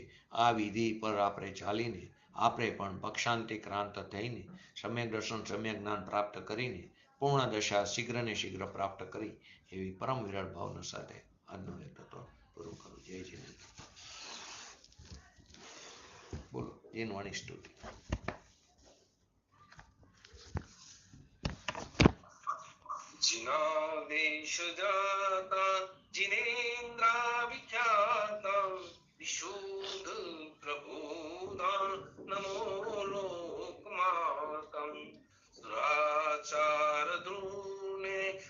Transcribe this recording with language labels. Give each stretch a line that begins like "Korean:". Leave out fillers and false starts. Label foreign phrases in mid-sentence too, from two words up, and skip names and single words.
Gujarati: આ વિધિ પર આપણે ચાલીને આપણે પણ પક્ષાંતે ક્રાંત થઈને સમ્યક દર્શન સમ્યક જ્ઞાન પ્રાપ્ત કરીને પૂર્ણ દશા શીઘ્ર ને શીઘ્ર પ્રાપ્ત કરી એવી પરમ વિરાટ ભાવના સાથે આજનો લેક્ચર પૂરું કરું. જય જીનેન્દ્ર. બોલો જીનવાણી સ્તુતિ.
Sanskrit: जिनादेश जाता जिनेन्द्रा विख्याता विशुद्ध प्रभुदान नमो लोकमातं सुराचार ध्रुवने